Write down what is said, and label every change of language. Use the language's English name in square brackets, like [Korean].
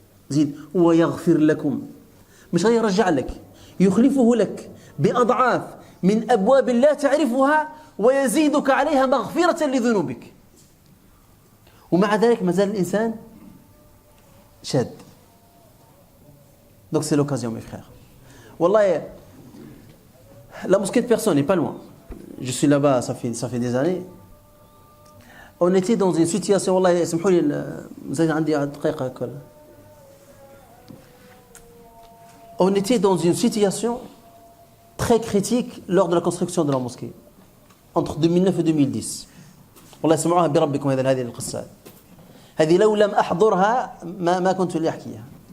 [Arabic] زيد ويغفر لكم. مش يرجع لك، يخلفه لك بأضعاف من أبواب لا تعرفها ويزيدك عليها مغفرة لذنوبك. ومع ذلك ما زال الإنسان شاد. [French] Donc c'est l'occasion mes frères. Wallah, la mosquée de personne n'est pas loin. Je suis là-bas, ça fait des années. On était dans une situation, [Arabic] والله اسمحوا لي زي عندي دقيقة كل. [French] On était dans une situation très critique lors de la construction de la mosquée entre 2009 et 2010. [Arabic] والله سمعوها بربكم هذه القصة. هذه لو لم أحضرها ما كنت لأحكيها.